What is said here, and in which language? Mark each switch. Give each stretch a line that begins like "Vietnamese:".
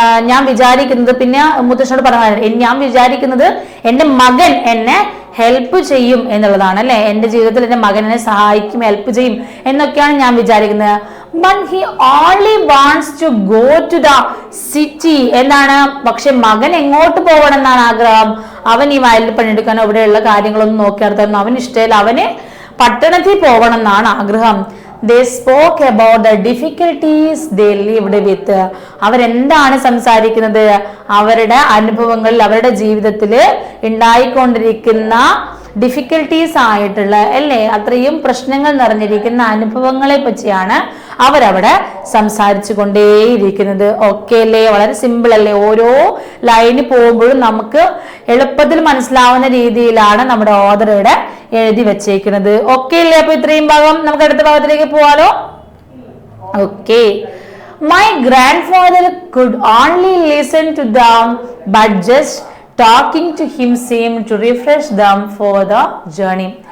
Malayalam: ഞാൻ വിചാരിക്കുന്നത്, പിന്നെ മുത്തശ്ശനോട് പറഞ്ഞു, ഞാൻ വിചാരിക്കുന്നത് എന്റെ മകൻ എന്നെ ഹെൽപ്പ് ചെയ്യും എന്നുള്ളതാണ് അല്ലെ. എന്റെ ജീവിതത്തിൽ എന്റെ മകൻ എന്നെ സഹായിക്കും, ഹെൽപ്പ് ചെയ്യും എന്നൊക്കെയാണ് ഞാൻ വിചാരിക്കുന്നത്.
English: But he only wants to go to the city.
Malayalam: പക്ഷെ മകൻ എങ്ങോട്ട് പോകണം എന്നാണ് ആഗ്രഹം? അവൻ ഈ വയലിൽ പണിയെടുക്കാനോ ഇവിടെയുള്ള കാര്യങ്ങളൊന്നും നോക്കി നടത്താനോ അവന് ഇഷ്ടമില്ല, അവന് പട്ടണത്തിൽ പോകണം എന്നാണ് ആഗ്രഹം.
English: They spoke about the difficulties they lived with.
Malayalam: അവരെന്താണ് സംസാരിക്കുന്നത്? അവരുടെ അനുഭവങ്ങളിൽ, അവരുടെ ജീവിതത്തിൽ ഉണ്ടായിക്കൊണ്ടിരിക്കുന്ന ഡിഫിക്കൽട്ടീസ് ആയിട്ടുള്ള അല്ലേ, അത്രയും പ്രശ്നങ്ങൾ നിറഞ്ഞിരിക്കുന്ന അനുഭവങ്ങളെ പറ്റിയാണ് അവരവിടെ സംസാരിച്ചു കൊണ്ടേയിരിക്കുന്നത്. ഓക്കെ അല്ലേ? വളരെ സിമ്പിൾ അല്ലേ? ഓരോ ലൈന് പോകുമ്പോഴും നമുക്ക് എളുപ്പത്തിൽ മനസ്സിലാവുന്ന രീതിയിലാണ് നമ്മുടെ ഓഥറുടെ എഴുതി വെച്ചേക്കുന്നത്. ഓക്കെ അല്ലേ? അപ്പൊ ഇത്രയും ഭാഗം നമുക്ക് അടുത്ത ഭാഗത്തിലേക്ക് പോവാലോ. Okay.
English: My grandfather could only listen to them, but just talking to him seemed to refresh them for the journey.